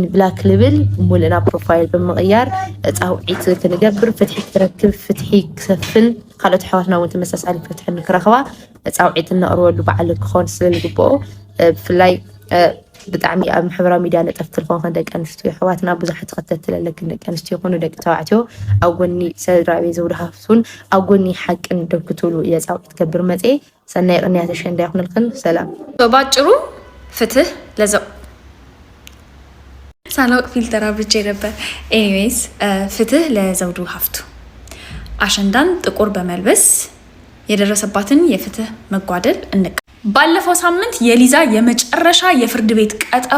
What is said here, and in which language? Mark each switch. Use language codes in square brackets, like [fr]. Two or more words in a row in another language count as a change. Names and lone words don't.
[ti] ብላክ ልብል ሙሉእና ፕሮፋይል ብምቕያር ፃውዒት ክንገብር ፍትሒ ክትረክብ ፍትሒ ክሰፍን ካልኦት ኣሕዋትና እውን ተመሳሳሊ ፍትሒ ንክረኽባ ፃውዒት እነቕርበሉ በዓል ክኾን ስለዝግብኦ ብፍላይ ብጣዕሚ ኣብ ማሕበራዊ ሚድያ ነጠፍቲ ዝኾን ደቂ ኣንስትዮ ኣሕዋትና ብዙሓት ተኸተልቲ ዘለክን ደቂ ኣንስትዮ ይኹኑ ደቂ ተባዕትዮ ኣብ ጎኒ ስድራቤት ዘውዱ ሀፍቱን ኣብ ጎኒ ሓቅን ደው ክትብሉ እየ ፃውዒት ትገብር መፅአ። ሰናይ ቅንያት አሸንዳ ይኹንልክን። ሰላም። [am] ባጭሩ ፍትህ ለዘው ሳላውቅ ፊልተር አብርቼ ነበር። ኤኒዌይስ ፍትህ ለዘውዱ ሀፍቱ አሸንዳን ጥቁር በመልበስ የደረሰባትን የፍትህ መጓደል እንቅ ባለፈው ሳምንት የሊዛ የመጨረሻ የፍርድ ቤት ቀጠሮ